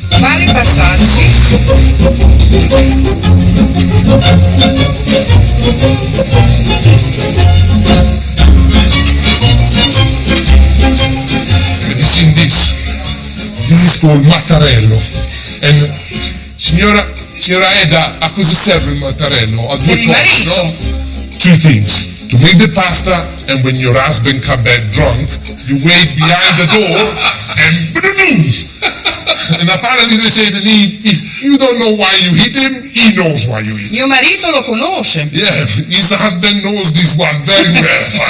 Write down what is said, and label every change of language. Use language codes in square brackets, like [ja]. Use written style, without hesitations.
[it] Vari passaggi. [en] Have you seen this? This is called mattarello. [it] And signora Eda, a cosa serve il mattarello? A due Per il cose, marito. [en] no? Two things. To make the pasta, and when your husband come back drunk, you wait behind the door and boom! And apparently they say that if you don't know why you hit him, he knows why you hit him. [it] Mio marito lo conosce. [en] Yeah, his husband knows this one very well.